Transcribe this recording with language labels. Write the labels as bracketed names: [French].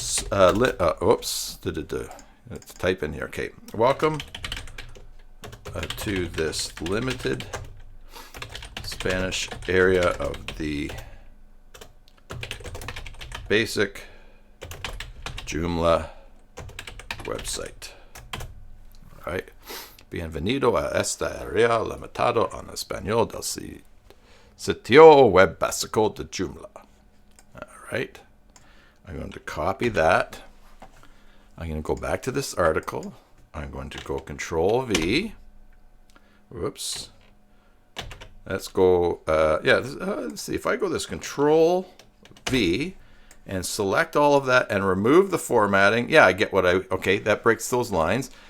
[English] Let's type in here. Okay, welcome to this limited Spanish area of the basic Joomla website. All right, [Spanish] Bienvenido a esta área limitado en español del sitio web básico de Joomla. [English] All right. I'm going to copy that. I'm going to go back to this article. I'm going to go Control V. Whoops. Let's go, let's see. If I go this Control V and select all of that and remove the formatting, yeah, I get okay, that breaks those lines.